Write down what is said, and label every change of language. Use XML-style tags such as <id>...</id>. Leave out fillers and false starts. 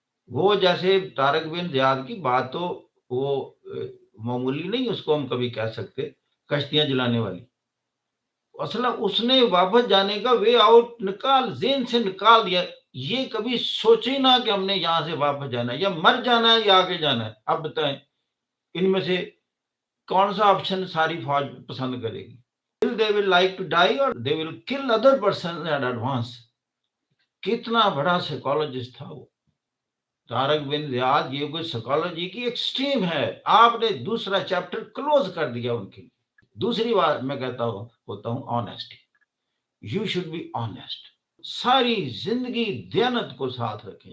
<hi>वो जैसे तारक बिन ज़ियाद की बात तो वो मामूली नहीं, उसको हम कभी कह सकते, कश्तियाँ जलाने वाली। असल उसने वापस जाने का वे आउट निकाल, ज़हन से निकाल दिया। ये कभी सोचे ना कि हमने यहाँ से वापस जाना है या मर जाना है या आगे जाना है। अब बताएँ, इनमें से कौन-सा ऑप्शन सारी फ़ौज पसंद करेगी?</hi> <en>They will like to die or they will kill other person in advance।</en> <hi>कितना बड़ा साइकोलॉजिस्ट था वो। तारक बिन ज़ियाद ये कोई साइकोलॉजी की एक्सट्रीम है। आपने दूसरा चैप्टर क्लोज़ कर दिया उनके लिए। दूसरी बात मैं कहता हूँ honesty.</hi> <en>You should be honest.</en> <hi>सारी ज़िंदगी दयानत को साथ रखें।</hi>